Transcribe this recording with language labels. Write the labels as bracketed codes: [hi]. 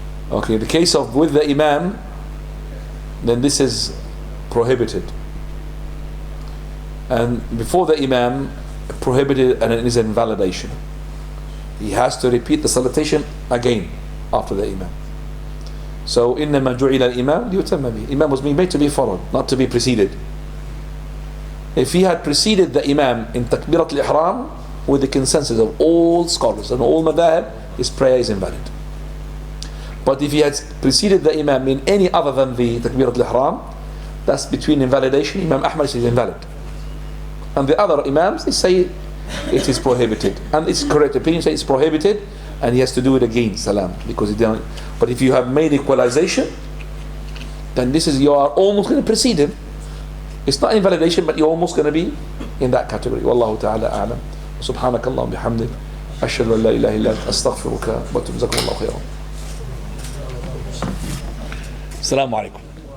[en] Okay, the case of with the Imam, then this is prohibited. And before the Imam, prohibited, and it is invalidation. He has to repeat the salutation again after the Imam. [ar] So إنما جعل الإمام ليتم به. [en] Imam was made to be followed, not to be preceded. If he had preceded the Imam in Takbirat al-Ihram with the consensus of all scholars and all madhab, his prayer is invalid. But if he had preceded the Imam in any other than the Takbirat al-Ihram, that's between invalidation. Imam Ahmad says invalid. And the other Imams, they say it is prohibited. And it's correct opinion, say it's prohibited, and he has to do it again, salam, because he didn't. But if you have made equalization, then this is, you are almost going to precede him. It's not invalidation, but you're almost going to be in that category. [ar] Wallahu ta'ala a'lam. سبحانك اللهم بحمدك أشهد أن لا إله إلا أنت أستغفرك وأتوب إليك. جزاكم الله خيرا. السلام عليكم.